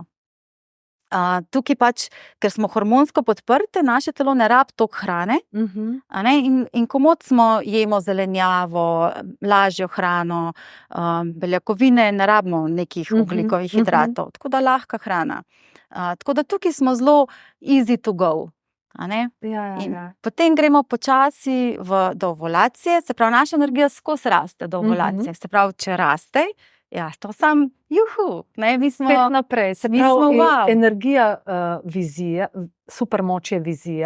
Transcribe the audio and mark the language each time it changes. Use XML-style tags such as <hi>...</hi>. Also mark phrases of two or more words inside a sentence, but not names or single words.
<sl>Tukaj pač, ker smo hormonsko podprte, naše telo ne rabi toliko hrane, in komot jemo zelenjavo, lažjo hrano, beljakovine, ne rabimo nekih ogljikovih hidratov, tako da lahka hrana. Tako da tukaj smo zelo</sl> <en>easy to go.</en> <sl>a ne. Ja, In ja. potem gremo počasi do ovulacije, se pravi, naša energija skozi raste do ovulacije. Se pravi, če raste, ja, to sam, juhu, ne, mi smo Spet naprej. Se mi pravi, smo wow. energija vizije, supermoč je vizija,</sl>